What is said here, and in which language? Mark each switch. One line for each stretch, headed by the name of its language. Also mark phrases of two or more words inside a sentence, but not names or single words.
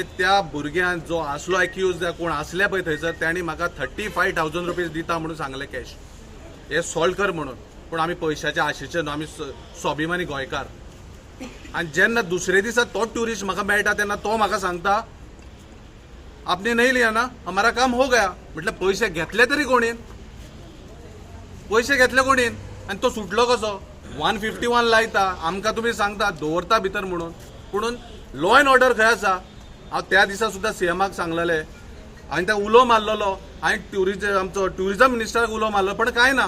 Konkani: त्या भुरग्यान जो आसलो एक्यूज कोण आसले पळय थंयसर तांणी म्हाका 35,000 रुपीज दिता म्हणून सांगलें कॅश. हे सॉल्व कर म्हणून. पूण आमी पयशाच्या आशेचे न्हू, आमी स्वाभिमानी गोंयकार. आनी जेन्ना दुसरे दिसा तो ट्युरिस्ट म्हाका मेळटा तेन्ना तो म्हाका सांगता
Hindi: आपने नहीं लिया ना, हमारा काम हो गया.
Konkani: म्हटलं पैसे घेतले तरी कोणीन? पैसे घेतले कोणीन? आनी तो सुटलो कसो? 151 लायता, आमकां तुमी सांगता दवरता भितर म्हणून. पुणून
English: law and order
Konkani: खंय आसा? हांव त्या दिसा सुद्दां सीएमाक सांगलेलें, हांवें त्या उलो मारलेलो, हांवें आमचो ट्युरिजम मिनिस्टराक उलो मारलो, पण कांय ना.